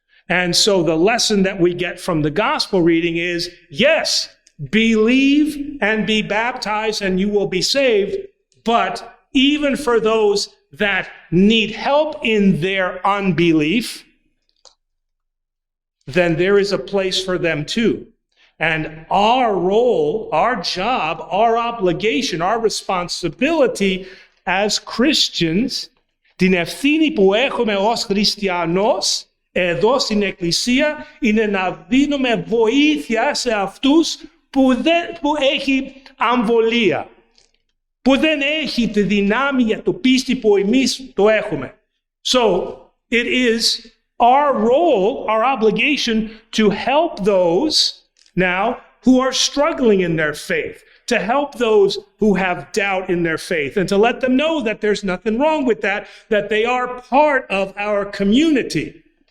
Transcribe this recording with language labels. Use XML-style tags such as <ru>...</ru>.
<en>And so the lesson that we get from the gospel reading is, yes, believe and be baptized and you will be saved. But even for those that need help in their unbelief, then there is a place for them too. And our role, our job, our obligation, our responsibility as Christians,</en> <el>την ευθύνη που έχουμε ως χριστιανός, εδώ στην Εκκλησία, είναι να δίνουμε βοήθεια σε αυτούς που έχει αμβολία, που δεν έχει τη δυνάμει για το πίστη που εμείς το έχουμε.</el> <en>So it is our role, our obligation to help those now who are struggling in their faith, to help those who have doubt in their faith, and to let them know that there's nothing wrong with that they are part of our community.</en>